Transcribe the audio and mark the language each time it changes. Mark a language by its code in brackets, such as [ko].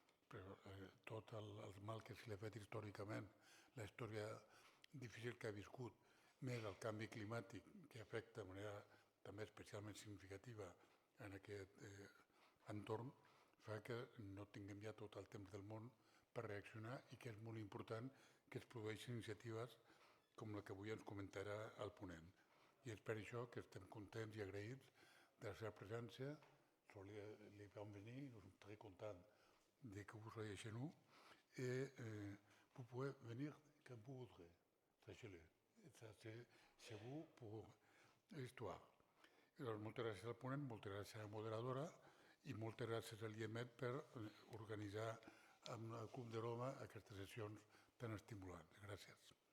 [ca] Però tot el mal que se li ha fet històricament, la història difícil que ha viscut, més el canvi climàtic que afecta de manera també especialment significativa en aquest entorn, fa que no tinguem ja tot el temps del món per reaccionar i que és molt important que es produeixin iniciatives com la que avui ens comentarà el ponent. I és per això que estem contents i agraïts de la seva presència. [fr] Les bienvenus, nous sommes très contents de que vous soyez chez nous et vous pouvez venir quand vous voudrez. Sachez-le. C'est chez vous pour l'histoire. [ca] Moltes gràcies al ponent, moltes gràcies a la moderadora i moltes gràcies a l'IEMET per organitzar amb el Club de Roma aquestes sessions tan estimulants. Gràcies.